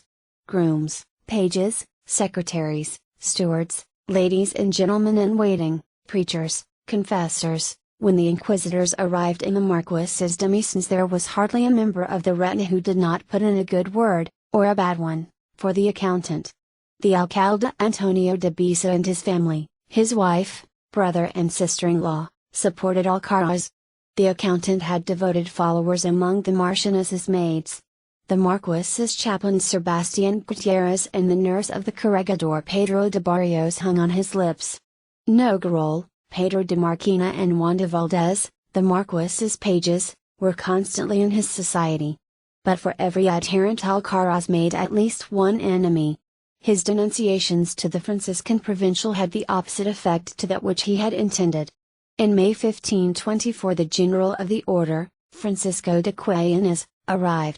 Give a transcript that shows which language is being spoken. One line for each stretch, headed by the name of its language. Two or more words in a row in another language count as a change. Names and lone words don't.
English: Grooms, pages, secretaries, stewards, ladies and gentlemen in waiting, preachers, confessors. When the inquisitors arrived in the Marquis's demesnes, there was hardly a member of the retinue who did not put in a good word, or a bad one, for the accountant. The alcalde Antonio de Bisa and his family, his wife, brother and sister-in-law, supported Alcaraz. The accountant had devoted followers among the Marchioness's maids. The Marquis's chaplain Sebastian Gutierrez and the nurse of the corregidor Pedro de Barrios hung on his lips. Nogarol, Pedro de Marquina and Juan de Valdez, the Marquis's pages, were constantly in his society. But for every adherent Alcaraz made at least one enemy. His denunciations to the Franciscan provincial had the opposite effect to that which he had intended. In May 1524 the general of the order, Francisco de Quayanes, arrived.